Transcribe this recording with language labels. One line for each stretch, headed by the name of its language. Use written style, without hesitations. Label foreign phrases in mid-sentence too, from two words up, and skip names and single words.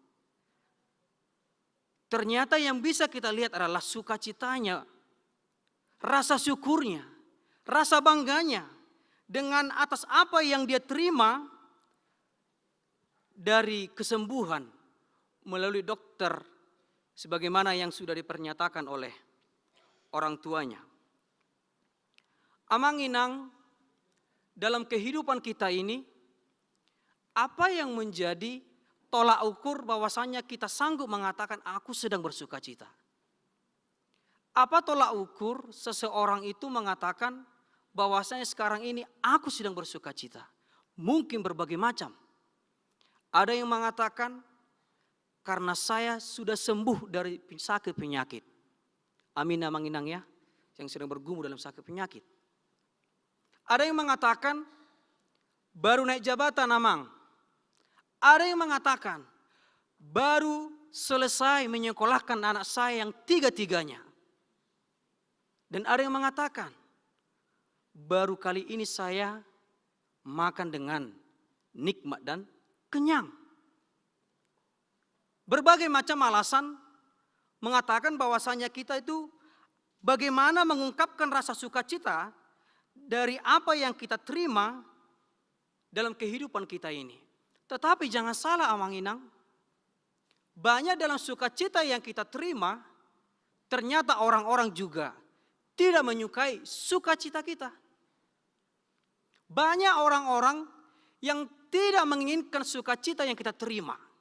Indonesian: Ternyata yang bisa kita lihat adalah sukacitanya, rasa syukurnya, rasa bangganya dengan atas apa yang dia terima dari kesembuhan melalui dokter sebagaimana yang sudah dipernyatakan oleh orang tuanya.
Batak Toba: Amang inang,
Indonesian: dalam kehidupan kita ini, apa yang menjadi tolak ukur bahwasanya kita sanggup mengatakan aku sedang bersukacita? Apa tolak ukur seseorang itu mengatakan bahwasanya sekarang ini aku sedang bersukacita? Mungkin berbagai macam. Ada yang mengatakan karena saya sudah sembuh dari sakit penyakit. Amin
Batak Toba: amang inang
Indonesian: ya, yang sedang bergumul dalam sakit penyakit. Ada yang mengatakan baru naik jabatan amang. Ada yang mengatakan baru selesai menyekolahkan anak saya yang tiga-tiganya. Dan ada yang mengatakan baru kali ini saya makan dengan nikmat dan kenyang. Berbagai macam alasan mengatakan bahwasanya kita itu bagaimana mengungkapkan rasa sukacita dari apa yang kita terima dalam kehidupan kita ini. Tetapi jangan salah
Batak Toba: amang inang,
Indonesian: banyak dalam sukacita yang kita terima, ternyata orang-orang juga tidak menyukai sukacita kita. Banyak orang-orang yang tidak menginginkan sukacita yang kita terima.